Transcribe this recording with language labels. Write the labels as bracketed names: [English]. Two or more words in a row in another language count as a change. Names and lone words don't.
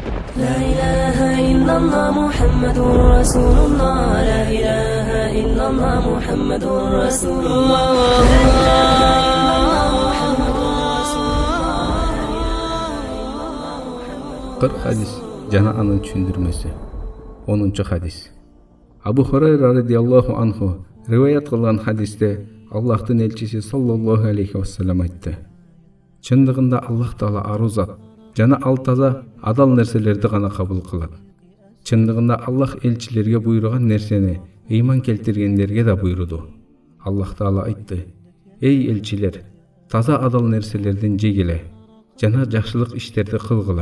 [Arabic] لا إله إلا الله محمد رسول الله لا إله إلا الله محمد رسول الله [Kyrgyz] Kırk hadis jana anın түшүндүрмөсү. 10-чу hadis. Абу Хурайра [Arabic] رضي الله عنه [Kyrgyz] риваят кылган хадисте Аллахтын элчиси [Arabic] صلى الله عليه وسلم [Kyrgyz] айтты. Чындыгында Аллах Таала ару зат, жана ал таза, адал нерселерди гана кабыл кылат. Чындыгында Аллах элчилерге буйруган нерсени ыйман келтиргендерге да буйруду. Аллах Таала айтты: "Эй элчилер, таза адал нерселерден жегиле, жана жакшылык иштерди кылгыла."